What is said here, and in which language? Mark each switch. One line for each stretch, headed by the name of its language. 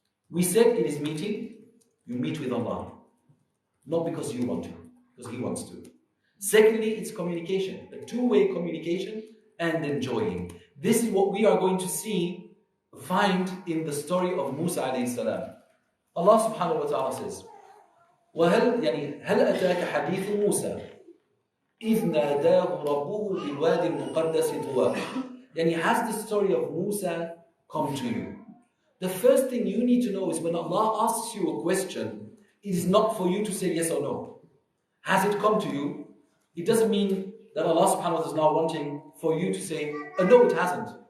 English: We said it is meeting. You meet with Allah. Not because you want to, because He wants to. Secondly, it's communication. A 2-way communication and enjoying. This is what we are going to find in the story of Musa alayhi salam. Allah subhanahu wa ta'ala says,
Arabic: وهل هل أتاك حديث موسى إذ ناداه ربه بالوادي المقدس طوى.
English: Has the story of Musa come to you? The first thing you need to know is when Allah asks you a question, it is not for you to say yes or no. Has it come to you? It doesn't mean that Allah subhanahu wa ta'ala is now wanting for you to say, no, it hasn't.